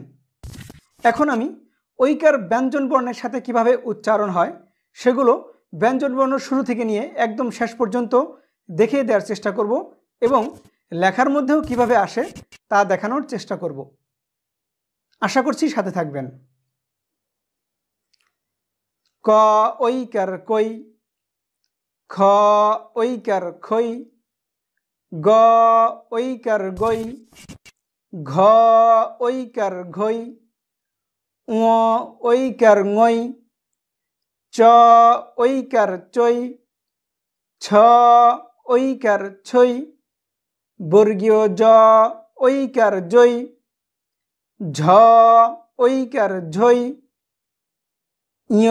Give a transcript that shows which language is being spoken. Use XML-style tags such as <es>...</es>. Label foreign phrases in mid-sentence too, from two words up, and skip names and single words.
<bn>এখন আমি ঐকার ব্যঞ্জন বর্ণের সাথে কিভাবে উচ্চারণ হয় সেগুলো ব্যঞ্জন বর্ণ শুরু থেকে নিয়ে একদম শেষ পর্যন্ত দেখিয়ে দেওয়ার চেষ্টা করব এবং লেখার মধ্যেও কিভাবে আসে তা দেখানোর চেষ্টা করব। আশা করছি সাথে থাকবেন। ক ঐকার কই, খ ঐকার খই, গ ঐকার গই, ঘ ঐকার ঘই, ঙ ঐকার ঙই, চ ঐকার চই, ছ ঐকার ছই, বর্গীয় জ ঐকার জই, ঝ ঐকার ঝই, ঞ</bn>